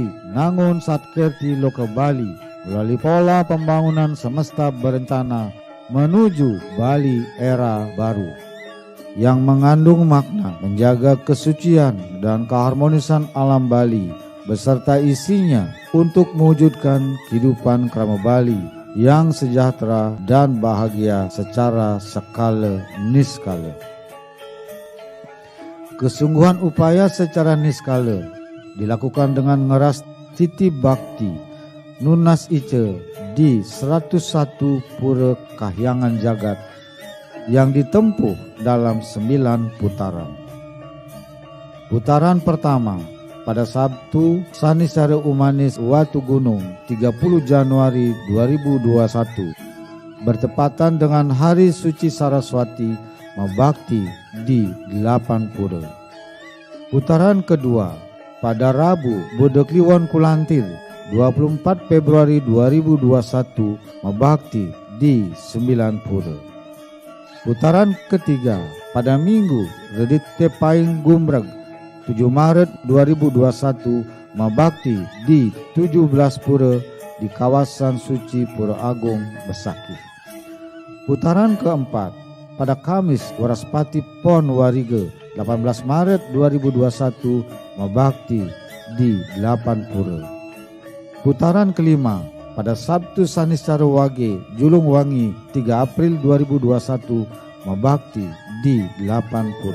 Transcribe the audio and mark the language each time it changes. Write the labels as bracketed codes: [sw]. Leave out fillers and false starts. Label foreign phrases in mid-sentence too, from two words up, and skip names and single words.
[id] Nangun Satkirti Loka Bali melalui pola pembangunan semesta berencana menuju Bali era baru yang mengandung makna menjaga kesucian dan keharmonisan alam Bali beserta isinya untuk mewujudkan kehidupan krama Bali yang sejahtera dan bahagia secara skala niskala. Kesungguhan upaya secara niskala dilakukan dengan [ban] ngeras titi bakti Nunas Ice [id] di 101 pura kahyangan jagat yang ditempuh dalam 9 putaran. Putaran pertama pada Sabtu Sanisare Umanis Watu Gunung 30 Januari 2021 bertepatan dengan Hari Suci Saraswati Mabakti di 8 pura. Putaran kedua pada Rabu Bodekliwon Kulantir 24 Februari 2021 Mabakti di 9 pura. Putaran ketiga pada Minggu Redit Tepaing Gumrag 7 Maret 2021 Mabakti di 17 pura di kawasan suci Pura Agung Besaki. Putaran keempat pada Kamis Waraspati Pon Warige 18 Maret 2021 Mabakti di 8 pura. Putaran kelima pada Sabtu Sanisara Wage Julung Wangi 3 April 2021 Mabakti di 8 pura.